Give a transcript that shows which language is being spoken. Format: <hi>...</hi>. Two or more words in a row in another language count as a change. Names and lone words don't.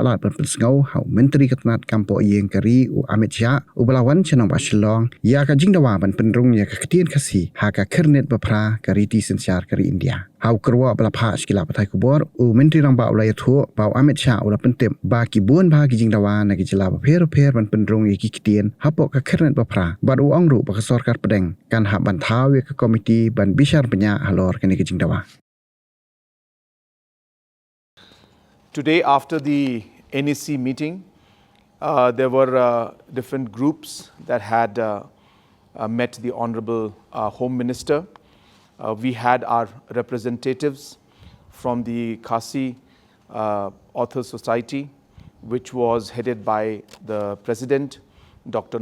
<kha>lat pen sngau ha menteri katnat kampo yeng kari u Amit Shah u belawan chenong ba Shillong ya ka Jingdawa ban Pynrung ya ka Ktien Khasi ha ka kernet bapra kari ti sensiar kari India hau kerwa bela pha skila patai kubor u menteri rangba ulaya thu ba Amit Shah u la pentem ba ki buan ba ki Jingdawa na ki jela ba pher ban Pynrung ya ki Ktien hapo ka kernet bapra ba u angru ba ka Sorkar pedeng kan ha ban Thaw ke Komiti ban bishar penya halor kini ke Jingdawa.</kha> <en>Today, after the NEC meeting, there were different groups that had met the Honorable Home Minister. We had our representatives from the Khasi Author Society, which was headed by the President, Dr.</en>